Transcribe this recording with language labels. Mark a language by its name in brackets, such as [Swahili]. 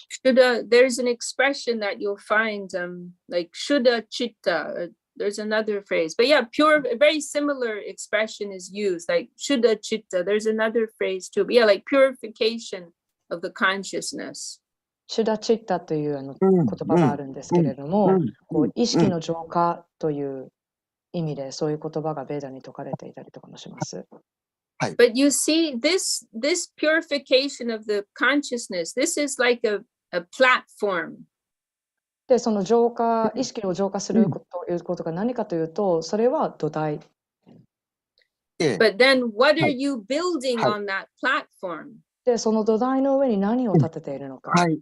[English] There's an expression that you'll find, like Shuddha Chitta. There's another phrase, but yeah, a very similar expression is used, like Shuddha Chitta. There's another phrase too, but yeah, like purification of the consciousness. [Japanese] シュダチッタという言葉があるんですけれども、意識の浄化という意味でそういう言葉がベーダに説かれていたりとかもします。 [English] But you see, this purification of the consciousness, this is like a platform. [Japanese] で、その意識を浄化するということが何かというと、それは土台。 [English] But then what are you building on that platform? [Japanese] で、その土台の上に何を立てているのか。